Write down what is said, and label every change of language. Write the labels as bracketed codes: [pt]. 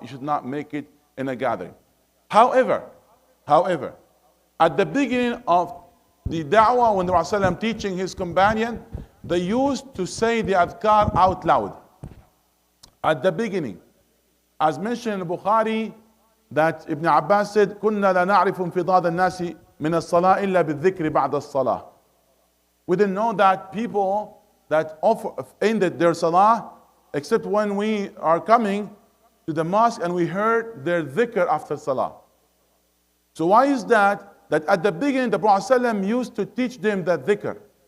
[en] You should not make it in a gathering. However, at the beginning of the da'wah, when the Prophet teaching his companion, they used to say the adhkar out loud. At the beginning, as mentioned in Bukhari, that Ibn Abbas said, [ar] كنا لا نعرف انفضاض الناس من الصلاة إلا بالذكر بعد الصلاة. [en] We didn't know that people that ended their salah except when we are coming to the mosque and we heard their dhikr after salah. So why is that? That at the beginning the Prophet ﷺ used to teach them that dhikr.